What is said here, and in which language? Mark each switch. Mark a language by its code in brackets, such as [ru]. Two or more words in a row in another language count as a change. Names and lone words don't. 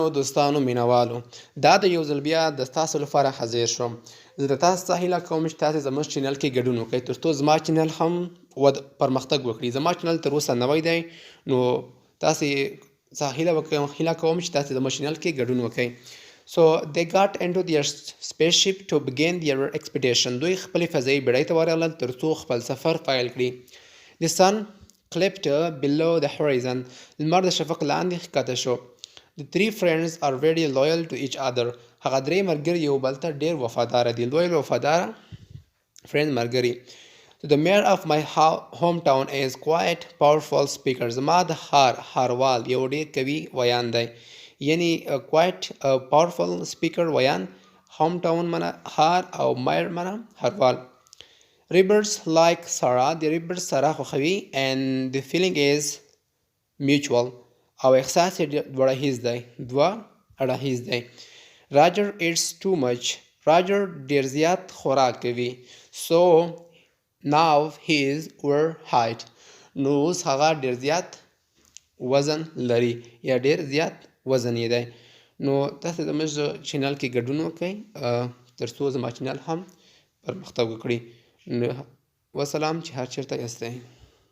[ps] دوستانو مینوالو دا د یو ځل بیا د تاسو لپاره حاضر شوم. زه د تاسو څخه هیله کوم چې تاسې زموږ چینل کې ګډون وکړئ تر څو زما چینل هم پرمختګ وکړي. زما چینل تر اوسه نوی دی نو تاسې څخه هیله کوم چې تاسې زموږ چینل کې ګډون وکړئ. [en] So they got into their spaceship to begin their expedition. [ps] دوی خپلې فضایي بېړۍ ته ورغلل تر څو خپل سفر پیل کړي. [en] The sun clipped below the horizon. [ps] لمر د شفق لاندې ښکته شو. [en] The three friends are very loyal to each other. [ps] هغه درې ملګري یو بل ته ډېر وفاداره دي. لویل وفاداره فرند ملګري. [en] The mayor of my hometown is quite powerful speaker. [ps] زما د ښاروال یو ډېر قوي ویان دی. یعنی [en] quite powerful speaker [ps] ویان. hometown معنی ښار او mayor معنی ښاروال. [en] Rivers like Sarah. The rivers [ps] سره خوښوي [en] and the feeling is mutual. [ps] او احساس یې دوه اړخیز دی. [en] Roger eats too much. [ps] Roger ډېر زیات خوراک کوي. [en] So now he is overweight. [ps] نو اوس هغه ډېر زیات وزن لري یا ډېر زیات وزن یې دی. نو تاسې زموږ چینل کې ګډون وکړئ تر څو زما چینل هم پرمختګ وکړي. وسلام چې هر چېرته یاستئ.